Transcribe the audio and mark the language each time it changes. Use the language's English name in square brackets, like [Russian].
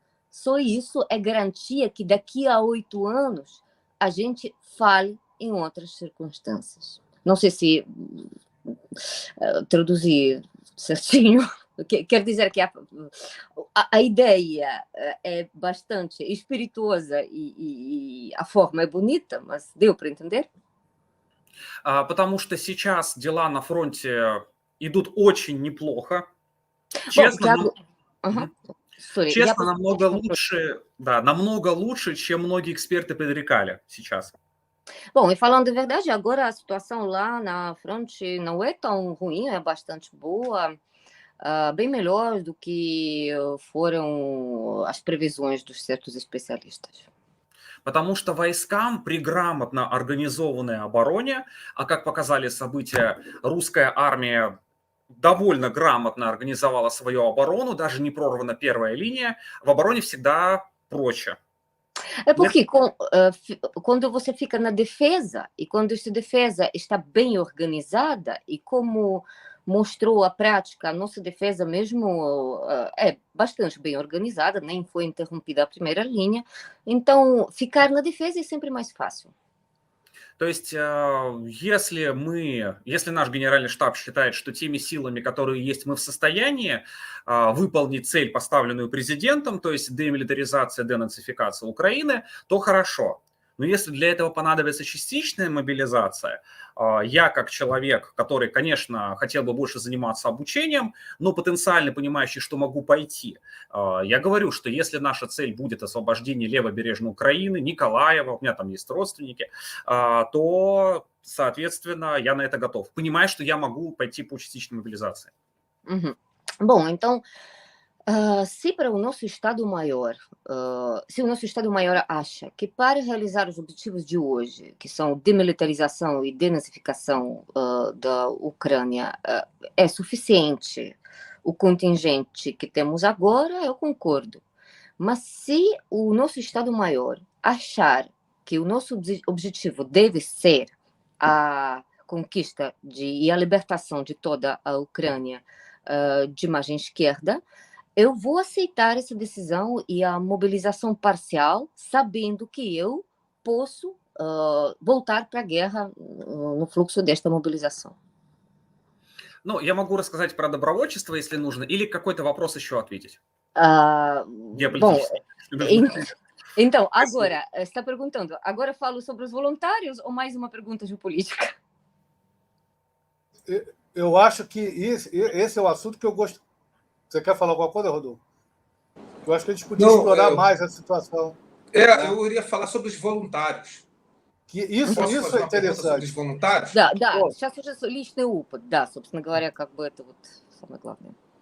[Portuguese] Só isso é garantia que daqui a 8 anos a gente fale em outras circunstâncias. Não sei se traduzir certinho. Quer dizer que a ideia é bastante espirituosa e a forma é bonita, mas deu para entender? [Russian] Потому что сейчас дела на фронте идут очень неплохо. Честно, честно, намного лучше, да, намного лучше, чем многие эксперты предрекали сейчас. [Portuguese] Bom, e falando de verdade, agora a situação lá na fronte não é tão ruim, é bastante boa, bem melhor do que foram as previsões dos certos especialistas. [Russian] Потому что войскам при грамотно организованной обороне, а как показали события, русская армия довольно грамотно организовала свою оборону, даже не прорвана первая линия, в обороне всегда проще. [Portuguese] É porque quando você fica na defesa, e quando essa defesa está bem organizada, e como mostrou a prática, a nossa defesa mesmo é bastante bem organizada, nem foi interrompida a primeira linha, então ficar na defesa é sempre mais fácil. [Russian] То есть, если наш генеральный штаб считает, что теми силами, которые есть, мы в состоянии выполнить цель, поставленную президентом, то есть демилитаризация, денацификация Украины, то хорошо. Но если для этого понадобится частичная мобилизация, я как человек, который, конечно, хотел бы больше заниматься обучением, но потенциально понимающий, что могу пойти, я говорю, что если наша цель будет освобождение левобережной Украины, Николаева, у меня там есть родственники, то, соответственно, я на это готов. Понимаю, что я могу пойти по частичной мобилизации. Uhum. [Portuguese] Bom, então, se para o nosso Estado-Maior, se o nosso Estado-Maior acha que para realizar os objetivos de hoje, que são demilitarização e denazificação da Ucrânia, é suficiente o contingente que temos agora, eu concordo. Mas se o nosso Estado-Maior achar que o nosso objetivo deve ser a conquista e a libertação de toda a Ucrânia de margem esquerda, eu vou aceitar essa decisão e a mobilização parcial, sabendo que eu posso voltar para a guerra no fluxo desta mobilização. [Russian] Ну, я могу рассказать про добровольчество, если нужно, или какой-то вопрос еще ответить. [Portuguese] Bom, então, agora, você está perguntando, agora falo sobre os voluntários ou mais uma pergunta geopolítica? Eu acho que esse é o assunto que eu gosto. Você quer falar alguma coisa, Rodolfo? Eu acho que a gente podia explorar mais a situação. Eu iria falar sobre os voluntários. Isso é interessante. Sobre os voluntários? [Russian] Да, сейчас уже личный опыт, да, собственно говоря, как бы это вот самое главное.